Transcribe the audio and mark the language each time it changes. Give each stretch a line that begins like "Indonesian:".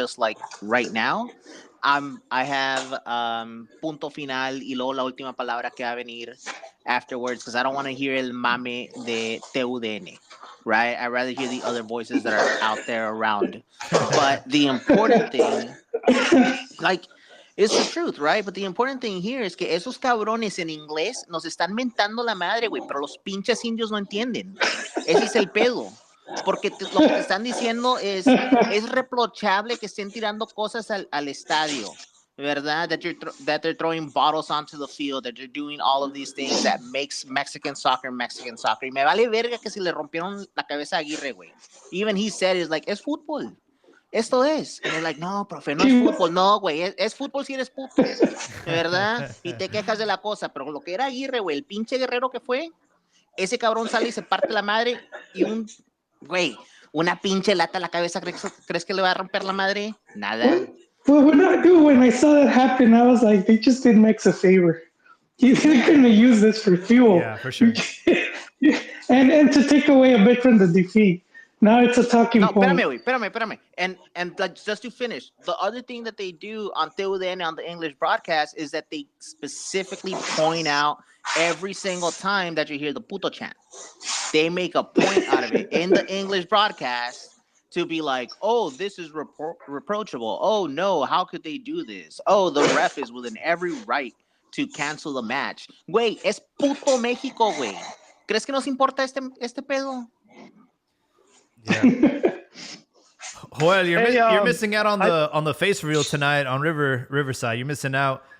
English: Just like right now, I have
Spanish: punto final y luego la última palabra que va a venir
English: afterwards because I don't want to hear
Spanish: el mame de TUDN.
English: Right, I'd rather hear the other voices that are out there around. But the important thing, like, it's the truth, right? But the important thing here is
Spanish: que esos cabrones en inglés nos están mentando la madre, güey, pero los pinches indios no entienden. Ese es el pedo. Porque lo que te están diciendo es reprochable que estén tirando cosas al estadio, ¿verdad?
English: That they're throwing bottles onto the field, that they're doing all of these things that makes Mexican soccer Mexican soccer.
Spanish: Y me vale verga que si le rompieron la cabeza a Aguirre, güey.
English: Even he said, is like,
Spanish: es fútbol. Esto es.
English: And they're like,
Spanish: no, profe, no es fútbol. No, güey, es fútbol si eres puto, ¿verdad? Y te quejas de la cosa. Pero lo que era Aguirre, güey, el pinche guerrero que fue, ese cabrón sale y se parte la madre y güey, una pinche lata a la cabeza, ¿crees que le va a romper la madre? Nada.
English: Well, when I saw that happen, I was like, they just did Max a favor. They're going to use this for fuel. Yeah, for sure. and to take away a bit from the defeat. Now it's a talking
Spanish: No,
English: point.
Spanish: espérame.
English: And like, just to finish, the other thing that they do on TUDN on the English broadcast is that they specifically point out every single time that you hear the puto chant. They make a point out of it in the English broadcast to be like, oh, this is reproachable. Oh, no, how could they do this? Oh, the ref is within every right to cancel the match.
Spanish: Güey, es puto México, güey. ¿Crees que nos importa este pedo?
English: Yeah. Joel, you're missing out on the face reel tonight on Riverside. You're missing out.